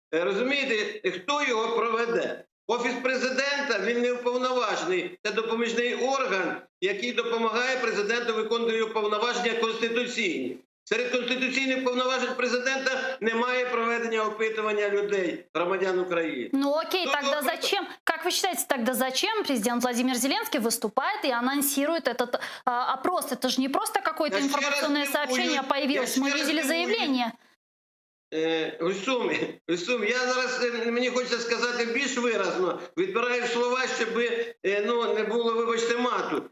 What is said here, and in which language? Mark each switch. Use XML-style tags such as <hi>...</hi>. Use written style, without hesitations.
<uk>Розумієте, хто його проведе? Офіс президента, він не уповноважений. Це допоміжний орган, який допомагає президенту виконувати його повноваження конституційні. Серед конституційних повноважень президента немає проведення опитування людей, громадян України.</uk> <ru>Ну окей, тогда зачем, как вы считаете, тогда зачем президент Владимир Зеленский выступает и анонсирует этот опрос? Это же не просто какое-то информационное сообщение появилось, мы видели заявление.</ru> <uk>Гульсум, я зараз, мені хочеться сказати більш виразно, відбираю слова, щоб не було, вибачте, мату.</uk>